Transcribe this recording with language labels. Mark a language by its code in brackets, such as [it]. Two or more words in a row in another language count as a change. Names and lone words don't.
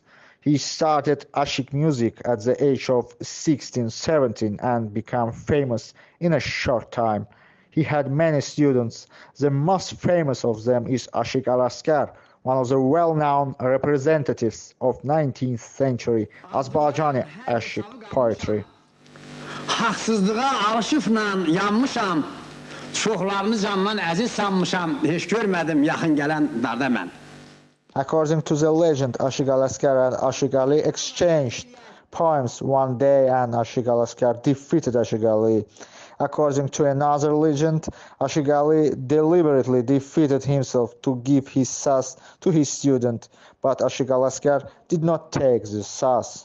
[en] He started Ashik music at the age of 16-17 and became famous in a short time. He had many students. The most famous of them is Ashik Alaskar, one of the well-known representatives of 19th century Azerbaijani Ashik poetry. [az] Haksızlığa alışıfla yanmışam, çoxlarını candan əziz sanmışam, heç görmədim yaxın gələn darda mən. [en] According to the legend, Ashik Alaskar and Ashik Ali exchanged poems one day and Ashik Alaskar defeated Ashik Ali. According to another legend, Ashik Ali deliberately defeated himself to give his saz to his student, but Ashik Alaskar did not take the saz.